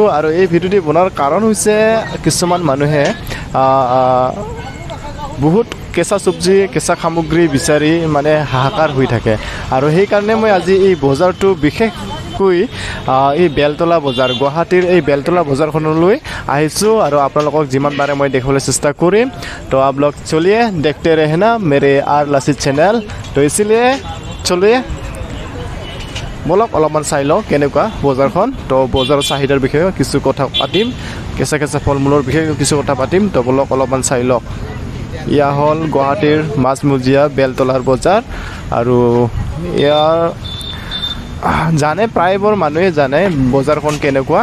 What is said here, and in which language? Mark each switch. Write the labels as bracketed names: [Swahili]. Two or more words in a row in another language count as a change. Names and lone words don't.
[Assamese] আৰু এই ভিডিঅ'টি বনোৱাৰ কাৰণ হৈছে কিছুমান মানুহে বহুত কেঁচা চব্জি কেঁচা সামগ্ৰী বিচাৰি মানে হাহাকাৰ হৈ থাকে। আৰু সেইকাৰণে মই আজি এই বজাৰটো বিশেষকৈ এই বেলতলা বজাৰ, গুৱাহাটীৰ এই বেলতলা বজাৰখনলৈ আহিছোঁ আৰু আপোনালোকক যিমান পাৰে মই দেখাবলৈ চেষ্টা কৰিম। [Hindi] তো आप लोग चलिए देखते रहना मेरे आर लासित चैनल। तो इसलिए चलिए [Assamese] বলক অলপমান চাই লওঁ কেনেকুৱা বজাৰখন। তো বজাৰৰ চাহিদাৰ বিষয়ে কিছু কথা পাতিম, কেঁচা ফল মূলৰ বিষয়ে কিছু কথা পাতিম। তো বলক অলপমান চাই লওক। ইয়া হ'ল গুৱাহাটীৰ মাজমজিয়া বেলতলাৰ বজাৰ। আৰু ইয়াৰ জানে প্ৰায়বোৰ মানুহে জানে বজাৰখন কেনেকুৱা।